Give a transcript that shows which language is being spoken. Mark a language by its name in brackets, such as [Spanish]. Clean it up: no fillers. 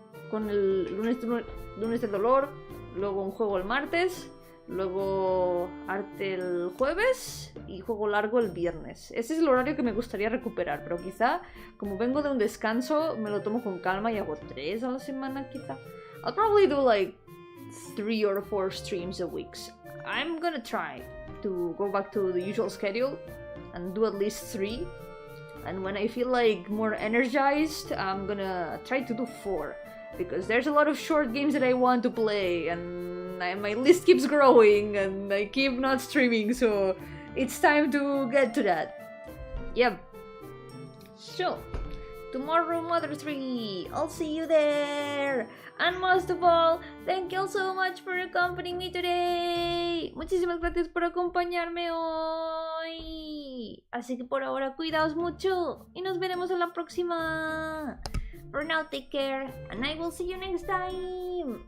[Spanish] Con el lunes del dolor. Luego un juego el martes. Luego arte el jueves y juego largo el viernes. Ese es el horario que me gustaría recuperar, pero quizá, como vengo de un descanso, me lo tomo con calma y hago 3 a la semana quizá. [English] I'll probably do like 3 or 4 streams a week. I'm gonna try to go back to the usual schedule and do at least 3. And when I feel like more energized, I'm gonna try to do 4. Because there's a lot of short games that I want to play, and my list keeps growing, and I keep not streaming, so it's time to get to that. Yep. So, tomorrow Mother 3, I'll see you there! And most of all, thank you all so much for accompanying me today! [Spanish] Muchísimas gracias por acompañarme hoy! Así que por ahora, cuidaos mucho, y nos veremos en la próxima! [English] For now, take care, and I will see you next time!